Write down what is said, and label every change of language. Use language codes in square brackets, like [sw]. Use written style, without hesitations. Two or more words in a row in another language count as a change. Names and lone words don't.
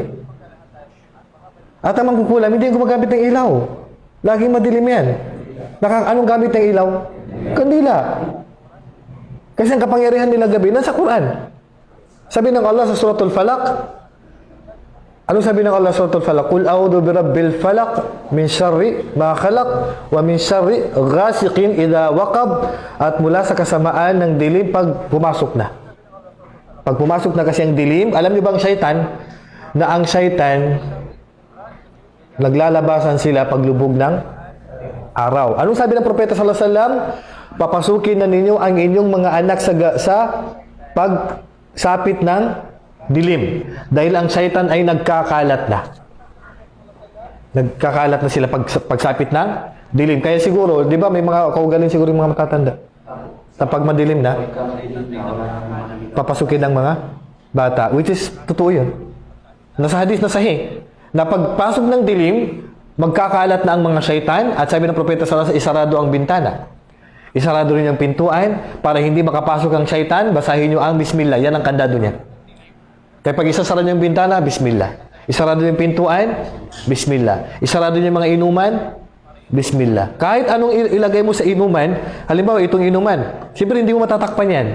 [tl] At ang mangkukulam, hindi gumagamit ng ilaw. Laging madilim yan. Anong gamit ng ilaw? Kandila. Kasi ang kapangyarihan nila gabi, nasa Quran. Sabi ng Allah sa Suratul Falaq, ano sabi ng Allah sa Suratul Falaq? [ar] قل أعوذ برب الفلق من شر ما خلق ومن شر غاسق إذا وقب, [tl] at mula sa kasamaan ng dilim pag pumasok na. Pag pumasok na kasi ang dilim, alam niyo ba ang syaitan, naglalabasan sila paglubog ng araw. Anong sabi ng Propeta [ar] صلى الله عليه وسلم? [tl] Papasukin na ninyo ang inyong mga anak sa pagsapit ng dilim. Dahil ang syaitan ay nagkakalat na. Nagkakalat na sila pagsapit ng dilim. Kaya siguro, di ba may mga kaugaling siguro yung mga matatanda? Na pag madilim na, papasukin ng mga bata. [en] Which is, [tl] totoo yun. Nasa hadith na sahih. Na pagpasok ng dilim, magkakalat na ang mga syaitan, at sabi ng Propeta [ar] صلى الله عليه وسلم, [tl] isarado ang bintana. Isarado rin ang pintuan para hindi makapasok ang syaitan. Basahin nyo ang Bismillah. Yan ang kandado niya. Kaya pag isasara nyo yung bintana, Bismillah. Isarado yung pintuan, Bismillah. Isarado nyo yung mga inuman, Bismillah. Kahit anong ilagay mo sa inuman, halimbawa itong inuman, siyempre hindi mo matatakpan yan.